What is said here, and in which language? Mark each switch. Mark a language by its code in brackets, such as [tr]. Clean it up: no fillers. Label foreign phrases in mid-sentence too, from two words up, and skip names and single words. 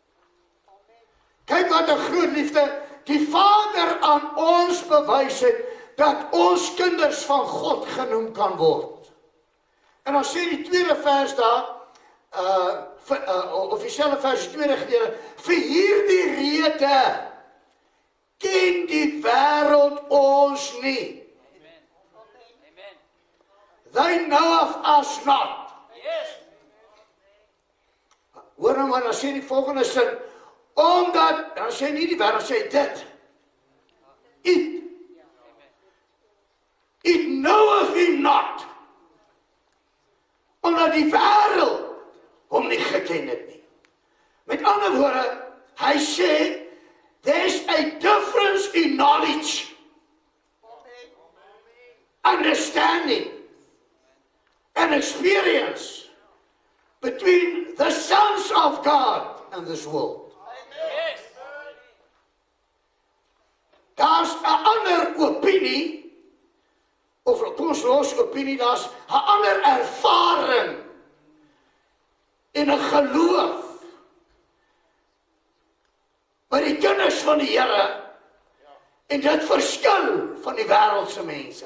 [af] Kyk wat 'n groot liefde die Vader aan ons bewys het, dat ons kinders van God genoem kan word. En dan sê die tweede vers daar, of dieselfde vers, die tweede gedeelte, vir hierdie rede ken die wêreld ons nie. [en] They knoweth us not. [af] Hoor nou maar, dan sê die volgende sin, omdat, dan sê nie die wêreld, sê dit, [en] it knoweth him not, [af] omdat die wêreld hom nie geken het nie. Met ander woorde, hy sê, [en] there's a difference in knowledge, understanding, and experience between the sons of God and this world. [af] Daar's 'n ander opinie, of kom ons los opinie, daar's 'n ander ervaring en 'n geloof by die kinders van die Here, en dit verskil van die wêreldse mense.